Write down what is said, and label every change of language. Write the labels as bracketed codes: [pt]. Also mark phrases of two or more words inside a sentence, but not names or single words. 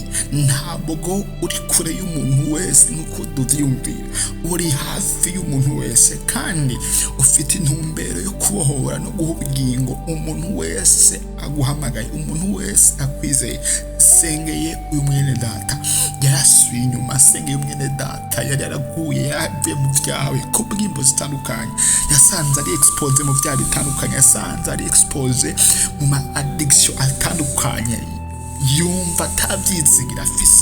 [rn] Ntabwo uri kure y'umuntu wese nkuko duvyumvira, uri hafi y'umuntu wese kandi ufite intumbero yo kubohora no guha ubugingo umuntu wese aguhamagaye, umuntu wese akwizeye. Sengeye uyu mwene data yarasubiye inyuma, sengeye umwene data yari yaraguye yavuye mu vyawe ko bwimbo zitandukanye, yasanze ari expose mu vyawe bitandukanye, yasanze ari expose mu ma addiction atandukanye, yumva atabyizigira afise.